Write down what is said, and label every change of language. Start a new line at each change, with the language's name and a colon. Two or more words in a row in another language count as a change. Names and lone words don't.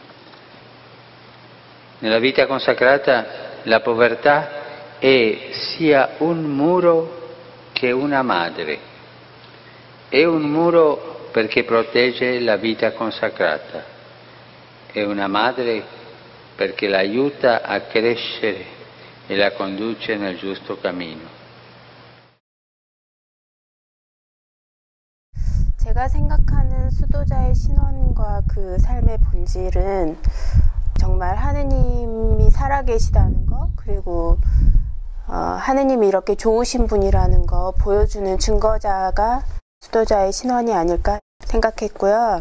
Italian: Nella vita consacrata la povertà è sia un muro che una madre. È un muro perché protegge la vita consacrata, è una madre perché la aiuta a crescere e la conduce nel giusto cammino.
Korean: 제가 생각하는 수도자의 신원과 그 삶의 본질은 정말 하느님이 살아계시다는 거, 그리고 하느님이 이렇게 좋으신 분이라는 거 보여주는 증거자가 수도자의 신원이 아닐까 생각했고요.